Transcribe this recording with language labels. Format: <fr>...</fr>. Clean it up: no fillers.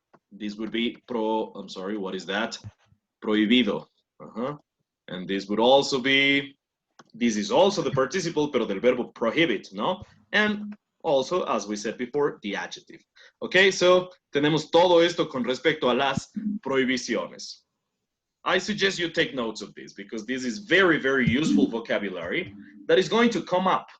<en>This would be I'm sorry, what is that? Prohibido. And this would also be, this is also the participle,</en> <es>pero del verbo prohibit, ¿no?</es> <en>And also, as we said before, the adjective. Okay, so</en> <es>tenemos todo esto con respecto a las prohibiciones.</es> <en>I suggest you take notes of this because this is very, very useful vocabulary that is going to come up.</en>